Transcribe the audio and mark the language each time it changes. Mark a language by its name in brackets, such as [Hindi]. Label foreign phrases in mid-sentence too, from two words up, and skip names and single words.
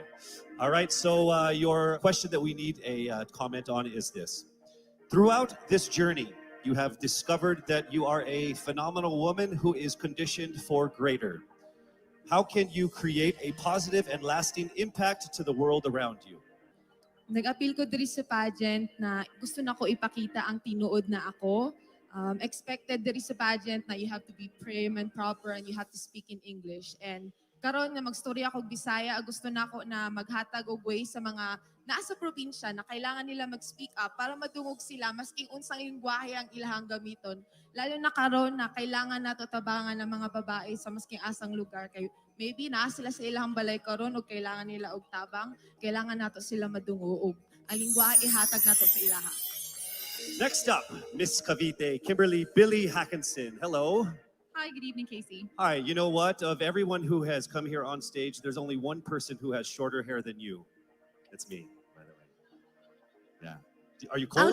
[English] All right, so your question that we need a comment on is this. Throughout this journey, you have discovered that you are a phenomenal woman who is conditioned for greater. How can you create a positive and lasting impact to the world around you? [Cebuano] Nag-appeal ko diri sa pageant na gusto na ko ipakita ang tinuod na ako. [English] Expected [Cebuano] diri sa pageant na [English] you have to be prim and proper and you have to speak in English. And karon nga mag-story ako og Bisaya, gusto na ako na maghatag og way sa mga nasa probinsya na kailangan nila mag-speak up para madungog sila maski unsang lengguwahe ang ilahang gamiton. Lalo na karon na kailangan nato tabangan ng mga babae sa maski asang lugar kay maybe naa sila sa ilahang balay karon o kailangan nila og tabang, kailangan nato sila madungog. Ang lengguwahe ihatag nato sa ilaha. Next up, Miss Cavite, Kimberly Billy Hackinson. Hello. Hi, good evening, Casey. Hi, you know what? Of everyone who has come here on stage, there's only one person who has shorter hair than you. It's me, by the way. Yeah. Are you cold?